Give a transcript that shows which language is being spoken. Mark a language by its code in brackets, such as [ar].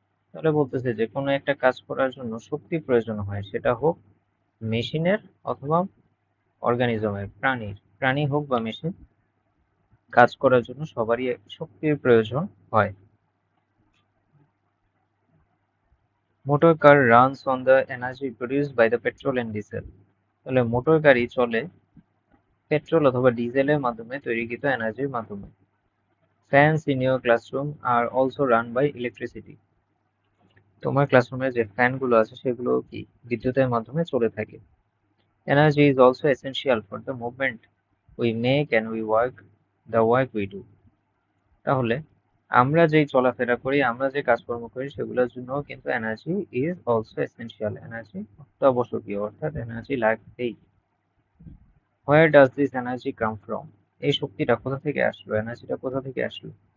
[bn] তাহলে বলতেছে যে কোনো একটা কাজ করার জন্য শক্তি প্রয়োজন হয়, সেটা হোক মেশিনের অথবা অর্গানিজমের, প্রাণী হোক বা মেশিন, কাজ করার জন্য সবারই শক্তির প্রয়োজন হয়। [en] Motor car runs on the energy produced by the petrol and diesel. [bn] তাহলে মোটর গাড়ি চলে পেট্রোল অথবা ডিজেলের মাধ্যমে তৈরিকৃত এনার্জির মাধ্যমে। [en] Fans in your classroom are also run by electricity. [bn] তোমার ক্লাসরুমে যে ফ্যানগুলো আছে সেগুলো কি বিদ্যুতের মাধ্যমে চলে থাকে। [en] Energy is also essential for the movement we make and we work the work we do. [bn] তাহলে আমরা যেই চলাফেরা করি, আমরা যে কাজকর্ম করি সেগুলোর জন্য কিন্তু [en] energy is also essential, [bn] energy অত্যাবশ্যকীয়, অর্থাৎ এনার্জি লাগবেই। [en] Where does this energy come from? [bn] এই শক্তিটা কোথা থেকে আসলো, এনার্জিটা কোথা থেকে আসলো?